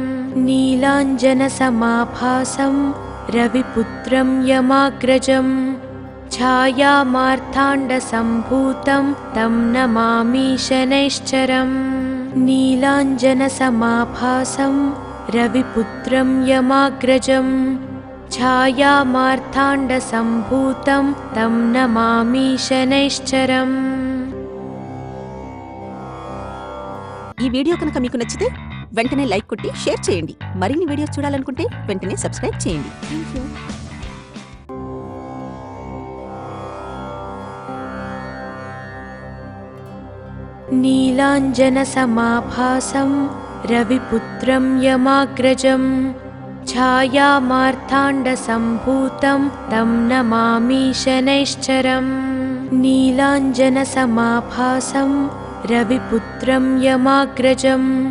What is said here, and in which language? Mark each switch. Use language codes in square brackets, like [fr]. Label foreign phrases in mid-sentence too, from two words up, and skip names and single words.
[sa] नीलाञ्जनसमाभासं रविपुत्रं यमाग्रजम् छायामार्ताण्डसम्भूतं तं नमामि शनैश्चरम् नीलाञ्जनसमाभासं रविपुत्रं यमाग्रजम् छायामार्ताण्डसम्भूतं तं नमामि शनैश्चरम् [te] ఈ వీడియో కనుక మీకు నచ్చితే వెంటనే లైక్ కొట్టి షేర్ చేయండి. మరిన్ని వీడియోస్ చూడాలనుకుంటే వెంటనే సబ్స్క్రైబ్ చేయండి. [en] thank you. [sa] नीलाञ्जनसमाभासं रविपुत्रं यमाग्रजम् छायामार्ताण्डसम्भूतं तं नमामि शनैश्चरम् नीलाञ्जनसमाभासं रविपुत्रं यमाग्रजम्